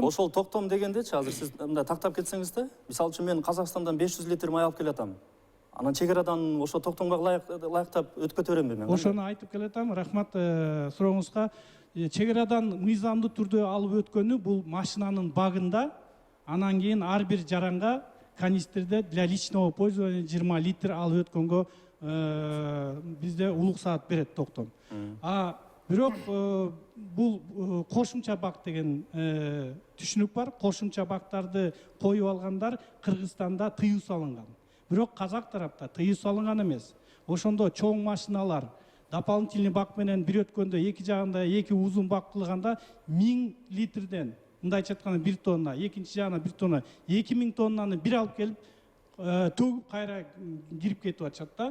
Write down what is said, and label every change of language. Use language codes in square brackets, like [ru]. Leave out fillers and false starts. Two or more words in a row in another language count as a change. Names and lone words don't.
[ky] Ошол токтом дегендечи азыр сиз мындай тактап кетсеңиз да, мисалы үчүн мен Казакстандан 500 литр май алып келатам. Анан чек арадан ошо токтомго ылайыктап өткөтө беремби мен? Ошону айтып келатам. Рахмат сурооңузга. Чек арадан мыйзамдуу түрдө алып өткөнү бул машинанын багында, анан кийин ар бир жаранга канистрде [ru] для личного пользования [ky] 20 литр алып өткөнгө бизде уруксаат берет токтом. Бирок бул кошумча бак деген түшүнүк бар. Кошумча бактарды коюп алгандар Кыргызстанда тыюу салынган. Бирок казак тарапта тыюу салынган эмес. Ошондо чоң машиналар дополнительный бак менен бир өткөндө эки жагында эки узун бак кылганда 1000 литрден, мындайча айтканда 1 тонна, экинчи жагына 1 тонна, 2000 тоннаны бир алып келип төгүп кайра кирип кетип атышат да.